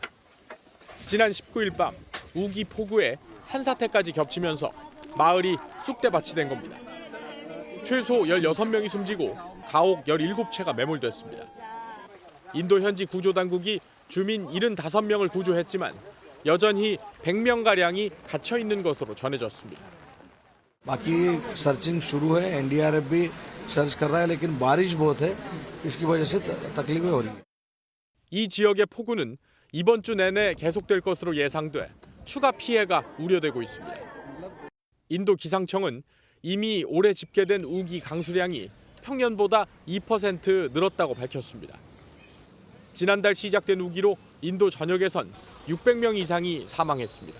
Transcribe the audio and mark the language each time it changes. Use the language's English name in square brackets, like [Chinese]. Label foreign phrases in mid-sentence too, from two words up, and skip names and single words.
[Korean] 지난 19일 밤 우기 폭우에 산사태까지 겹치면서 마을이 쑥대밭이 된 겁니다. 최소 16명이 숨지고 가옥 17채가 매몰됐습니다. 인도 현지 구조당국이 주민 75명을 구조했지만 여전히 100명가량이 갇혀 있는 것으로 전해졌습니다. [Hindi] बाकी सर्चिंग शुरू है एनडीआरएफ भी सर्च कर रहा है लेकिन बारिश बहुत है इसकी वजह से तकलीफें हो रही है. [Korean] 이 지역의 폭우는 이번 주 내내 계속될 것으로 예상돼 추가 피해가 우려되고 있습니다. 인도 기상청은 이미 올해 집계된 우기 강수량이 평년보다 2% 늘었다고 밝혔습니다. 지난달 시작된 우기로 인도 전역에선 600명 이상이 사망했습니다.